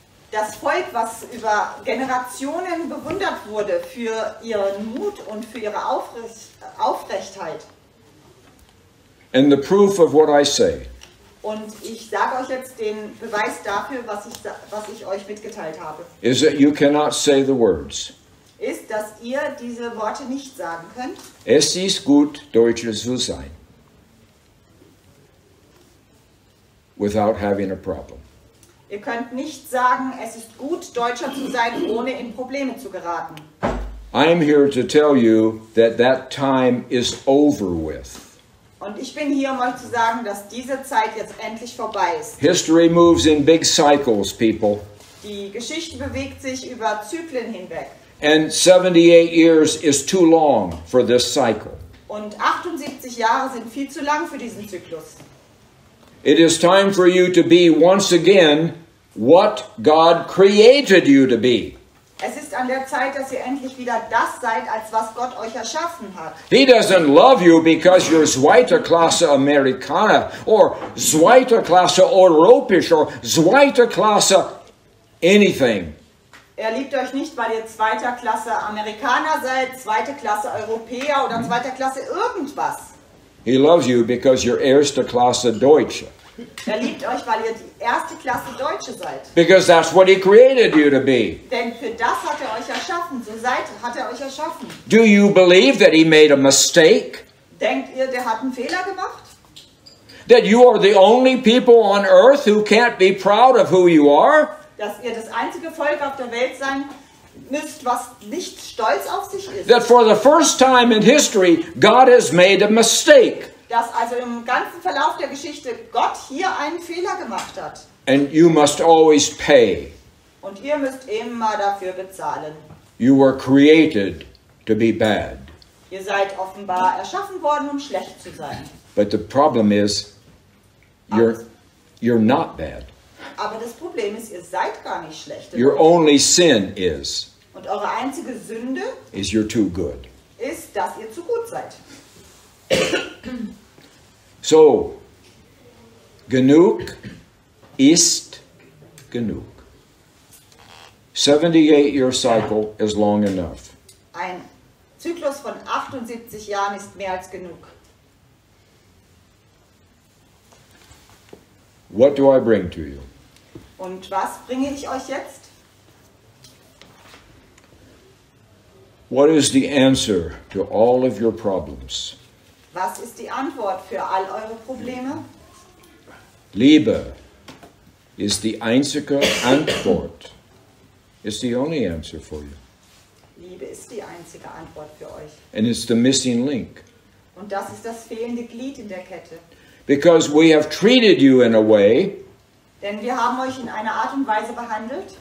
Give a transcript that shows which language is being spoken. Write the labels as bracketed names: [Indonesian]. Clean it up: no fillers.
[German] Das Volk, was über Generationen bewundert wurde für ihren Mut und für ihre Aufrechtheit. [English] And the proof of what I say [German] Und ich sage euch jetzt den Beweis dafür, was ich euch mitgeteilt habe, [English] is that you cannot say the words, [German] ist, dass ihr diese Worte nicht sagen könnt. es ist gut, Deutscher zu sein, [English] without having a problem. [German] Ihr könnt nicht sagen, es ist gut, Deutscher zu sein, ohne in Probleme zu geraten. [English] I am here to tell you that that time is over with. [German] Und ich bin hier, um euch zu sagen, dass diese Zeit jetzt endlich vorbei ist. [English] History moves in big cycles, people. [German] Die Geschichte bewegt sich über Zyklen hinweg. [English] And 78 years is too long for this cycle. [German] Und 78 Jahre sind viel zu lang für diesen Zyklus. [English] It is time for you to be once again what God created you to be. [German] Es ist an der Zeit, dass ihr endlich wieder das seid, als was Gott euch erschaffen hat. [English] He doesn't love you because you're [German] zweite Klasse Amerikaner [English] or [German] zweite Klasse Europäisch [English] or [German] zweite Klasse [English] anything. [German] Er liebt euch nicht, weil ihr zweiter Klasse Amerikaner seid, zweite Klasse Europäer oder zweiter Klasse irgendwas. [English] He loves you because you're [German] erste Klasse Deutsche. Er liebt euch, weil ihr die erste Klasse Deutsche seid. [English] Because that's what He created you to be. [German] Denn für das hat er euch erschaffen. Hat er euch erschaffen. [English] Do you believe that He made a mistake? [German] Denkt ihr, der hat einen Fehler gemacht? [English] That you are the only people on earth who can't be proud of who you are? [German] Dass ihr das einzige Volk auf der Welt müsst, was nicht stolz auf sich ist. [English] That for the first time in history, God has made a mistake. [German] Dass also im ganzen Verlauf der Geschichte Gott hier einen Fehler gemacht hat. [English] And you must always pay. [German] Und ihr müsst immer dafür bezahlen. [English] You were created to be bad. [German] Ihr seid offenbar erschaffen worden, um schlecht zu sein. [English] But the problem is, you're not bad. [German] Aber das Problem ist, ihr seid gar nicht schlecht. [English] Your only sin is [German] Und eure einzige Sünde [English] you're too good. [German] ist, dass ihr zu gut seid. So, genug ist genug. [English] 78-year cycle is long enough. [German] Ein Zyklus von 78 Jahren ist mehr als genug. [English] What do I bring to you? [German] Und was bringe ich euch jetzt? [English] What is the answer to all of your problems? [German] Was ist die Antwort für all eure Probleme? Liebe ist die einzige Antwort. [English] It's the only answer for you. [German] Liebe ist die einzige Antwort für euch. [English] And it's the missing link. [German] Und das ist das fehlende Glied in der Kette. [English] Because we have treated you in a way [German] Denn wir haben euch in einer Art und Weise behandelt,